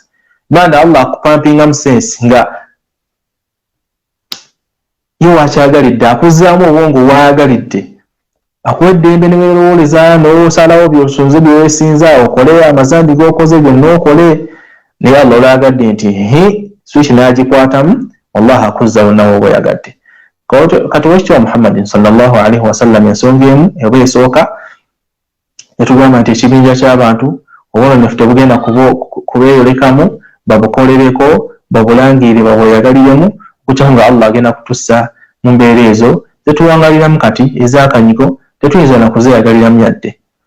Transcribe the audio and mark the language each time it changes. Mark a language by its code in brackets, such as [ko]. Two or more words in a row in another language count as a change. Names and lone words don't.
[lg] Banda Allah akupampinga mu sensi nga ye wakyagalidde, akuzzaamu obwongo bwayagalidde, akuwa eddembe ne weerowooleza n'osalawo by'osonze bye weesinza, okole amazambi g'okoze byonna okole. Naye Allah olwagadde nti switch n'agikwatamu, wallahi akuzzawo nawe bweyagadde. Kati Wekitiibwa Muhammadin [ar] صلى الله عليه وسلم [lg] ensonga emu eba esooka yatugamba nti ekibinja ky'abantu obwonoonefu tebugenda kubeeyolekamu, babukolereko, babulangire, babweyagaliremu, okukyako nga Allah agenda kutussa mu mbeera ezo zetuwangaliramu kati ez'akanyigo, tetuyinza na kuzeeyagaliramu yadde.